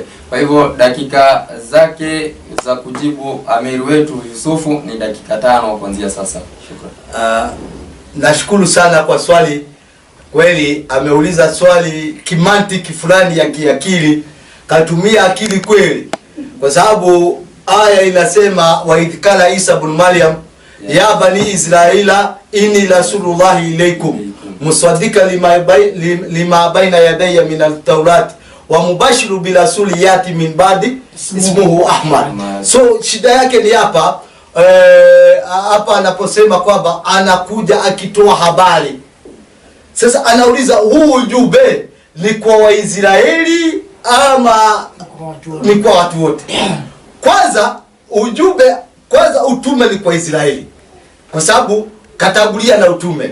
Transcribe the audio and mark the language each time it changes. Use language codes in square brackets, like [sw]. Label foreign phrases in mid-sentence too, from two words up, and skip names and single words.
[sw] Kwa hivyo dakika zake za kujibu amiri wetu Yusufu ni dakika 5 kuanzia sasa. Shukrani. Nashukuru sana kwa swali. Kweli ameuliza swali kimantiki fulani ya kiakili, katumia akili kweli, kwa sababu aya inasema [ar] وإذ قال عيسى ابن مريم يا بني إسرائيل إني رسول الله إليكم مصدقا لما بين يدي من التوراة ومبشرا برسول يأتي من بعدي اسمه أحمد. [sw] So shida yake ni hapa anaposema kwamba anakuja akitoa habari. Sasa anauliza huu ujumbe ni kwa Waisraeli ama ni kwa watu wote? Kwanza utume ni kwa Israeli, kwa sababu katangulia na utume.